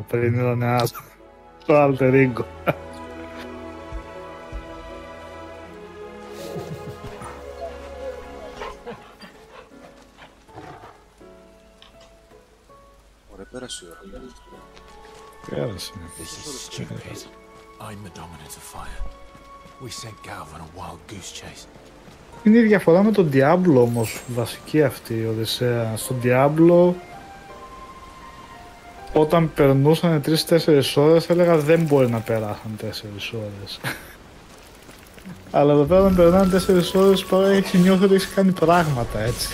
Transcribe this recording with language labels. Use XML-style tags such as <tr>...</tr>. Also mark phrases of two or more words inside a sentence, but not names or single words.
<el>Πριν ήταν ένα το</el> <en>alter ego.</en> <el>Ωραία, πέρασε η ώρα. Πέρασε.</el> <en>This is stupid. I'm the dominant of fire. We sent Galv on a wild goose chase.</en> <el>Είναι η διαφορά με τον Diablo όμως, βασική αυτή η Οδυσσέα. Στον Diablo, όταν περνούσαν 3-4 ώρες, έλεγα δεν μπορεί να περάσαν 4 ώρες. Αλλά εδώ πέρα, όταν περνάνε 4 ώρες, παρά έχει νιώθει ότι έχει κάνει πράγματα, έτσι.</el>